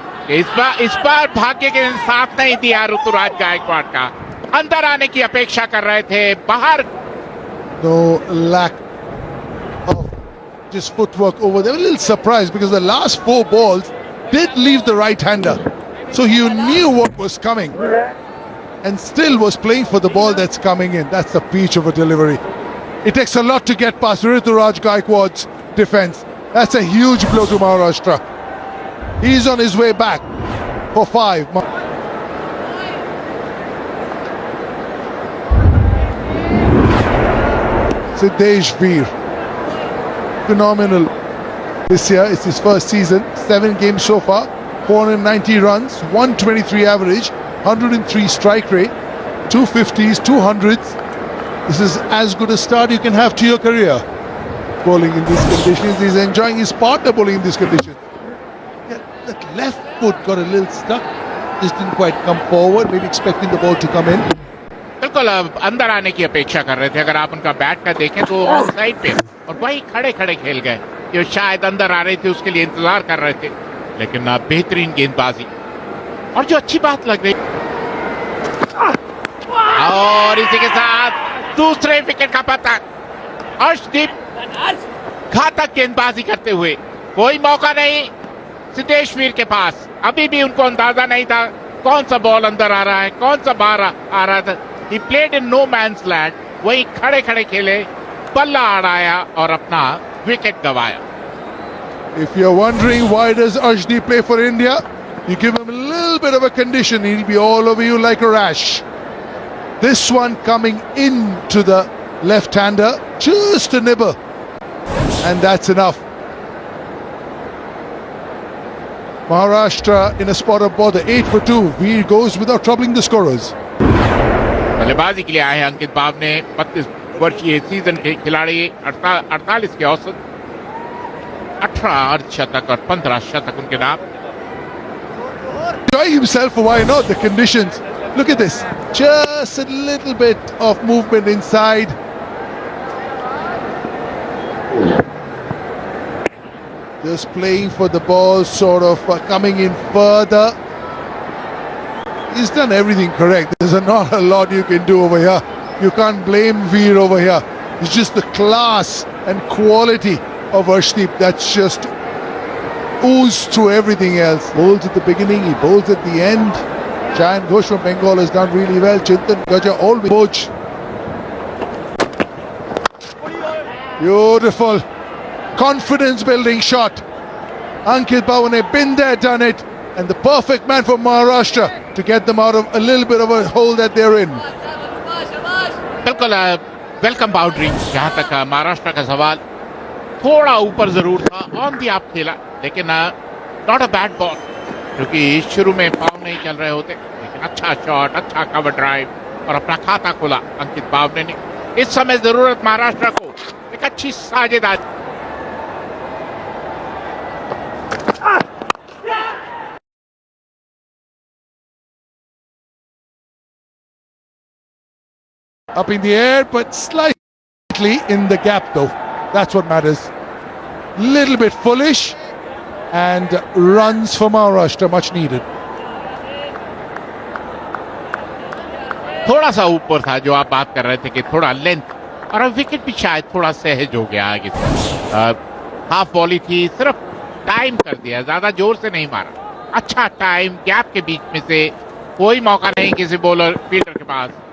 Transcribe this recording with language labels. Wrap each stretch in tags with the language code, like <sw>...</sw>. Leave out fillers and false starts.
<hi>इस बार भाग्य के साथ नहीं दिया ऋतुराज गायकवाड़ का. अंदर आने की अपेक्षा कर रहे थे, बाहर.</hi> <en>No lack of just footwork over there. A little surprised because the last 4 balls did leave the right-hander. So he knew what was coming and still was playing for the ball that's coming in. That's the peach of a delivery. It takes a lot to get past Rituraj Gaikwad's defense. That's a huge blow to Maharashtra. He's on his way back for 5. Siddesh Veer, phenomenal this year. It's his first season. 7 games so far, 490 runs, 123 average, 103 strike rate, 250s, 200s. This is as good a start you can have to your career. Bowling in these conditions, he's enjoying his partner bowling in these conditions. Yeah, that left foot got a little stuck, just didn't quite come forward, maybe expecting the ball to come in.</en> <hi>बिल्कुल अंदर आने की अपेक्षा कर रहे थे. अगर आप उनका बैट का देखें तो ऑफ साइड पे और वही खड़े खेल गए. जो शायद अंदर आ रहे थे उसके लिए इंतजार कर रहे थे, लेकिन बेहतरीन गेंदबाजी. और जो अच्छी बात लग रही, और इसी के साथ दूसरे विकेट का पतन. अर्शदीप घातक गेंदबाजी करते हुए, कोई मौका नहीं सिद्धेश वीर के पास. अभी भी उनको अंदाजा नहीं था कौन सा बॉल अंदर आ रहा है, कौन सा बाहर आ रहा था.</hi> <en>He played in no man's land.</en> <hi>वहीं खड़े खेले, बल्ला अड़ाया और अपना wicket गवाया.</hi> <en>If you're wondering why does Arshdeep play for India, you give him a little bit of a condition, he'll be all over you like a rash. This one coming into the left-hander, just a nibber, and that's enough. Maharashtra in a spot of bother, 8 for 2. Veer goes without troubling the scorers.</en> <hi>बल्लेबाजी के लिए आए हैं अंकित बाव ने. 32 वर्षीय season के खिलाड़ी, 48 की औसत, 18 अर्धशतक और 15 शतक उनके नाम.</hi> <en>Enjoying himself, why not? The conditions. Look at this. Just a little bit of movement inside. Just playing for the ball, sort of coming in further. He's done everything correct. There's not a lot you can do over here. You can't blame Veer over here. It's just the class and quality of Arshdeep that's just oozed through everything else. Bowls at the beginning, he bowls at the end. Jayan Ghosh from Bengal has done really well. Chintan Gaja always coach. Beautiful. Confidence building shot. Ankit Bhavane, been there, done it. And the perfect man for Maharashtra to get them out of a little bit of a hole that they're in. बिल्कुल welcome boundary.</en> <hi>जहां तक महाराष्ट्र का सवाल, थोड़ा ऊपर जरूर था, on the आप खेला, लेकिन</hi> <en>not a bad ball,</en> <hi>क्योंकि शुरू में पाव नहीं चल रहे होते. लेकिन अच्छा शॉट, अच्छा कवर ड्राइव, और अपना खाता खोला अंकित बावने ने। इस समय जरूरत महाराष्ट्र को एक अच्छी साझेदारी।</hi> <en>Up in the air, but slightly in the gap though. That's what matters. Little bit foolish, and runs for Maharashtra, much needed.</en> <hi>थोड़ा सा ऊपर था जो आप बात कर रहे थे कि थोड़ा लेंथ, और अब विकेट भी शायद थोड़ा सहज हो गया आगे से। हाफ बॉली थी, सिर्फ टाइम कर दिया, ज्यादा जोर से नहीं मारा। अच्छा टाइम, गैप के बीच में से कोई मौका नहीं किसी बॉलर फील्डर के पास।</hi>